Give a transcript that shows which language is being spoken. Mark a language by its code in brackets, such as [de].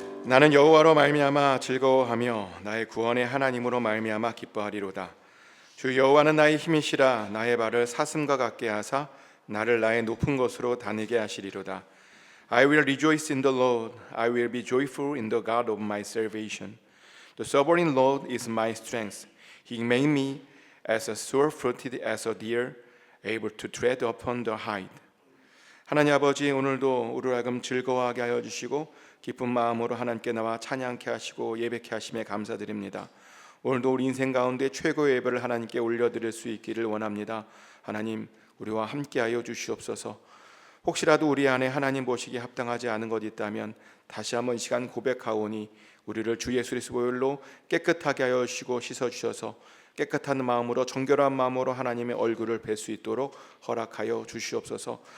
[ko] 나는 여호와로 말미암아 즐거워하며 나의 구원의 하나님으로 말미암아 기뻐하리로다. 주 여호와는 나의 힘이시라. 나의 발을 사슴과 같게 하사 나를 나의 높은 곳으로 다니게 하시리로다. [en] I will rejoice in the Lord. I will be joyful in the God of my salvation. The sovereign Lord is my strength. He made me as sure-footed as a deer, able to tread upon the height. [ko] 하나님 아버지, 오늘도 우리를 하여금 즐거워하게 하여 주시고 기쁜 마음으로 하나님께 나와 찬양케 하시고 예배케 하심에 감사드립니다. 오늘도 우리 인생 가운데 최고의 예배를 하나님께 올려드릴 수 있기를 원합니다. 하나님, 우리와 함께하여 주시옵소서. 혹시라도 우리 안에 하나님 보시기에 합당하지 않은 것 있다면 다시 한번 이 시간 고백하오니 우리를 주 예수 그리스도의 보혈로 깨끗하게 하여 주시고 씻어주셔서 깨끗한 마음으로 정결한 마음으로 하나님의 얼굴을 뵐 수 있도록 허락하여 주시옵소서.